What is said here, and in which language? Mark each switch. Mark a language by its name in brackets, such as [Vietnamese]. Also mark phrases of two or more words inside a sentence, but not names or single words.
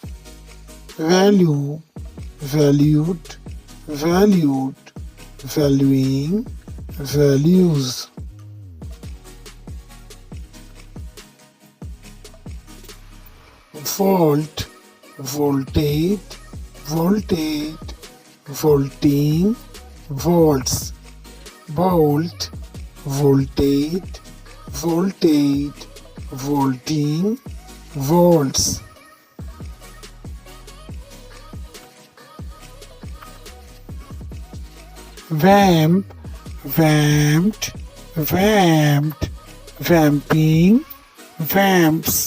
[English] Value, valued, valued, valuing, values. Volt, voltage, voltage, volting, volts. Volt, voltage, voltage, volting, volts. Vamp, vamped, vamped, vamping, vamps.